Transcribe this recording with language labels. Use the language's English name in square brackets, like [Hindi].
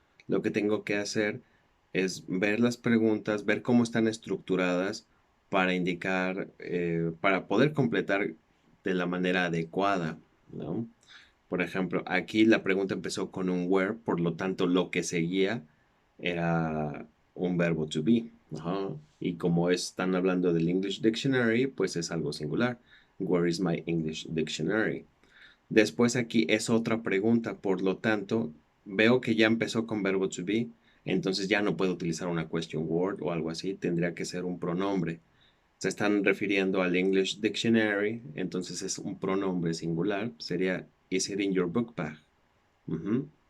[Spanish] Lo que tengo que hacer es ver las preguntas, ver cómo están estructuradas para indicar, para poder completar de la manera adecuada, ¿no? Por ejemplo, aquí la pregunta empezó con un where, por lo tanto lo que seguía era un verbo to be. Ajá. Y como están hablando del English Dictionary, pues es algo singular. [English] Where is my English Dictionary? [Spanish] Después aquí es otra pregunta, por lo tanto, veo que ya empezó con verbo to be, entonces ya no puedo utilizar una question word o algo así, tendría que ser un pronombre. Se están refiriendo al English Dictionary, entonces es un pronombre singular, sería [English] is it in your book bag? [Spanish] Ujú.